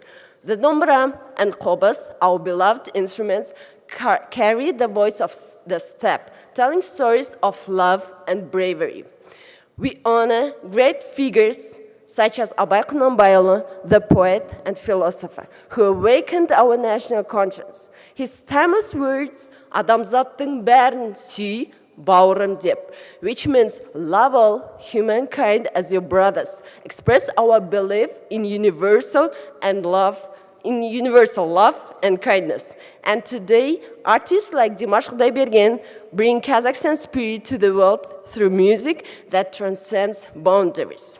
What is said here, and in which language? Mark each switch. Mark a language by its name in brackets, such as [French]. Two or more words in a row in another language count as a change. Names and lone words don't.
[English] The dombra and kobas, our beloved instruments, carry the voice of the steppe, telling stories of love and bravery. We honor great figures such as Abay Kunombayoglu, the poet and philosopher, who awakened our national conscience. His timeless words, [Kazakh] "Адамзаттың бәрін сүй, бауырым" деп, [English] which means love all humankind as your brothers, express our belief in universal love and kindness. And today, artists like Dimash Kudaibergen bring Kazakhstan spirit to the world through music that transcends boundaries.